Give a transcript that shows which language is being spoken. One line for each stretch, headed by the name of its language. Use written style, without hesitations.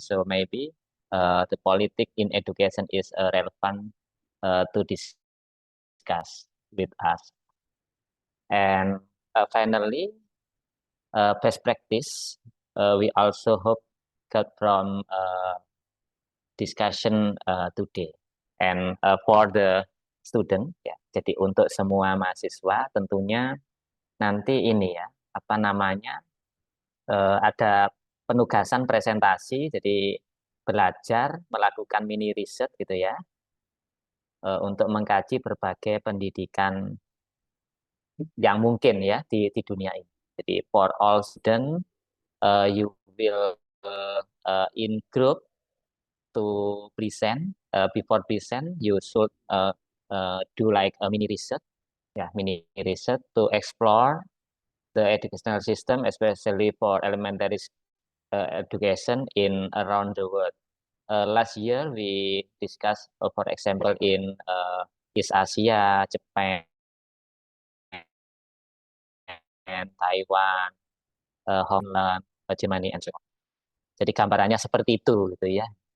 English: So maybe the politics in education is relevant to discuss with us. And finally, best practice. We also hope got from discussion today. And for the student,
Indonesian: ya, jadi untuk semua mahasiswa tentunya nanti ini ya, apa namanya, ada penugasan presentasi, jadi belajar melakukan mini riset gitu ya, untuk mengkaji berbagai pendidikan yang mungkin ya di dunia ini.
English: Jadi for all student, you will in group to present. Before present, you should do like a mini research, ya, mini research to explore the educational system, especially for elementary education in around the world. Last year we discussed, for example, in East Asia, Japan, and Taiwan, Hong Kong, Germany, and so on.
Indonesian: Jadi gambarannya seperti itu, gitu ya.